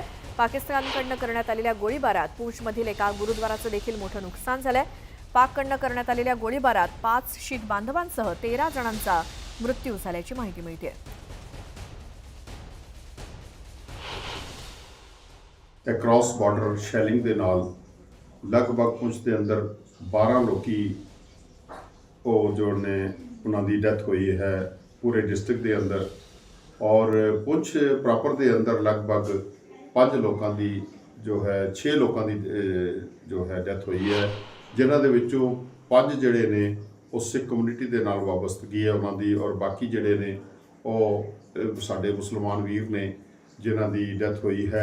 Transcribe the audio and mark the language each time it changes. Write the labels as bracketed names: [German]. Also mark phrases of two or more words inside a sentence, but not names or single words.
[Marathi] पाकिस्तानकडनं करण्यात आलेल्या गोळीबारात पूंछमधील एका गुरुद्वाराचं देखील मोठं नुकसान झालंय। पाककडनं करण्यात आलेल्या गोळीबारात 5 शीख बांधवांसह 13 जणांचा मृत्यू झाल्याची माहिती मिळते। [English] cross border shelling [Punjabi] ਦੇ ਨਾਲ ਲਗਭਗ ਪੁੰਛ ਦੇ ਅੰਦਰ 12 ਲੋਕੀ ਉਹ ਜੋ ਨੇ ਉਹਨਾਂ ਦੀ ਡੈਥ ਹੋਈ ਹੈ ਪੂਰੇ ਡਿਸਟ੍ਰਿਕਟ ਦੇ ਅੰਦਰ। ਔਰ ਪੁੰਛ ਪ੍ਰੋਪਰ ਦੇ ਅੰਦਰ ਲਗਭਗ 5 ਲੋਕਾਂ ਦੀ ਜੋ ਹੈ 6 ਲੋਕਾਂ ਦੀ ਜੋ ਹੈ ਡੈਥ ਹੋਈ ਹੈ, ਜਿਨ੍ਹਾਂ ਦੇ ਵਿੱਚੋਂ 5 ਜਿਹੜੇ ਨੇ ਉਹ ਸਿੱਖ ਕਮਿਊਨਿਟੀ ਦੇ ਨਾਲ ਵਾਬਸਤਗੀ ਹੈ ਉਹਨਾਂ ਦੀ, ਔਰ ਬਾਕੀ ਜਿਹੜੇ ਨੇ ਉਹ ਸਾਡੇ ਮੁਸਲਮਾਨ ਵੀਰ ਨੇ ਜਿਨ੍ਹਾਂ ਦੀ ਡੈਥ ਹੋਈ ਹੈ।